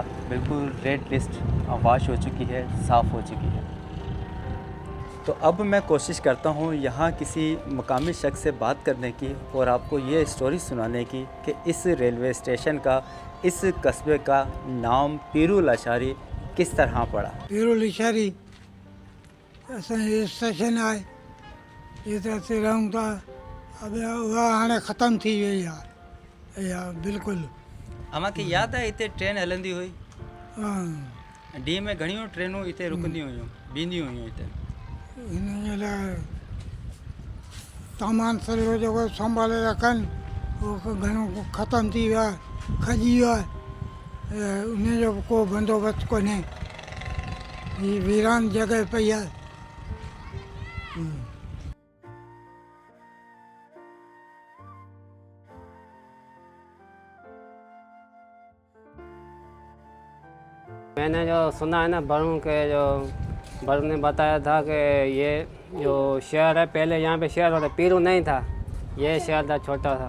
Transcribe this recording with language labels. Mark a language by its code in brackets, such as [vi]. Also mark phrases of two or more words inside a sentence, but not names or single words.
[ur] बिल्कुल [en] red list wash [ur] ہو چکی ہے، صاف ہو چکی ہے. تو اب میں کوشش کرتا ہوں یہاں کسی مقامی شخص سے بات کرنے کی اور آپ کو یہ سٹوری سنانے کی کہ اس [en] railway station [ur] کا، اس قصبے کا نام پیرل اشاری کس طرح پڑا. [sd] पीरुल अशारी असांजे स्टेशन आहे, [ur] یہ تو [sd] असीं रहूं था। अब उहा हाणे ख़तमु थी वई आहे, इहा बिल्कुलु। अमांखे यादि आहे हिते ट्रेन हलंदी हुई, हाँ, ॾींहं में घणियूं ट्रेनूं हिते रुकंदियूं हुयूं, बीहंदियूं हुयूं हिते। हिन जे लाइ सामान सॼो जेको संभाले रखनि उहो घणो ख़तमु थी वियो आहे, खजी वियो आहे। उन जो को बंदोबस्तु कोन्हे, हीअ वीरान जॻह पई आहे। [ur] میں نے جو سنا ہے نا ورون کے، جو ورون نے بتایا تھا کہ یہ جو شہر ہے، پہلے یہاں پے شہر ہوتا، پیرو نہیں تھا، یہ شہر تھا چھوٹا سا.